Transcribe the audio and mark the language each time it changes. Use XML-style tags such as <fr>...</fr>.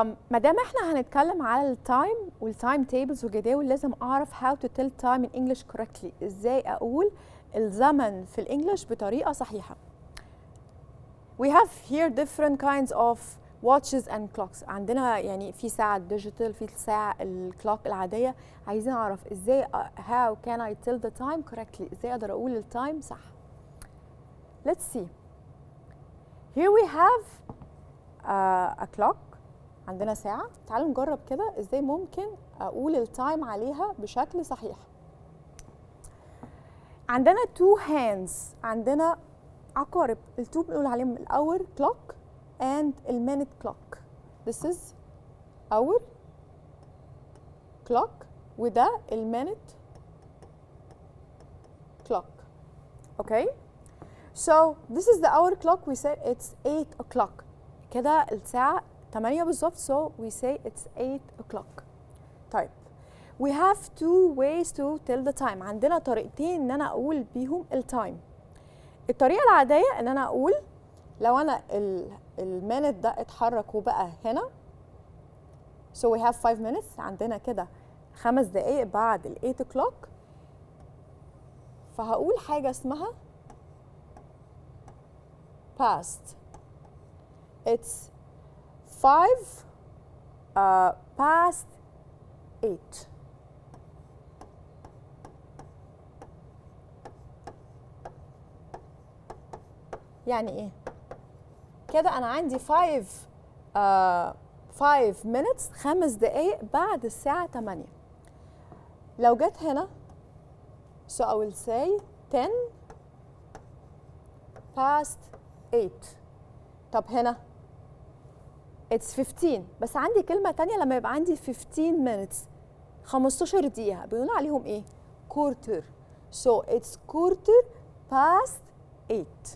<ar>ما دام احنا هنتكلم على التايم والتايم تيبلز والجداول، لازم اعرف</ar> <en>how to tell time in English correctly.</en> <ar>ازاي اقول الزمن في الانجليش بطريقه صحيحه.</ar> <en>We have here different kinds of watches and clocks.</en> <ar>عندنا يعني في ساعه ديجيتال، في ساعه الكلوك العاديه. عايزين اعرف ازاي</ar> <en>how can I tell the time correctly.</en> <ar>ازاي اقدر اقول التايم صح.</ar> <en>Let's see. Here we have a clock.</en> <ar>عندنا ساعة. تعالوا نجرب كده ازاي ممكن اقول التايم عليها بشكل صحيح. عندنا</ar> <en>two hands.</en> <ar>عندنا عقارب. التو بنقول عليهم الاور clock and المينت clock.</ar> <en>This is our clock وده المينت clock. Okay. So this is the hour clock. We said it's 8 o'clock.</en> <ar>كده الساعة 8 بالظبط.</ar> <en>So we say it's 8 o'clock. طيب. We have two ways to tell the time.</en> <ar>عندنا طريقتين ان انا اقول بيهم التايم. الطريقة العادية ان انا اقول لو انا المينت ده اتحرك وبقى هنا.</ar> <en>So we have 5 minutes.</en> <ar>عندنا كده 5 دقايق بعد ال 8 o'clock. فهقول حاجة اسمها past.</ar> <en>It's 5 past 8.</en> <ar>يعني ايه؟ كده انا عندي 5 minutes 5 دقايق بعد الساعة 8. لو جت هنا</ar> <en>so I will say 10 past 8.</en> <ar>طب هنا it's 15. بس عندي كلمة تانية لما يبقى عندي 15 minutes 15 دقيقة بنقول عليهم ايه؟ quarter.</ar> <en>So it's quarter past 8.</en>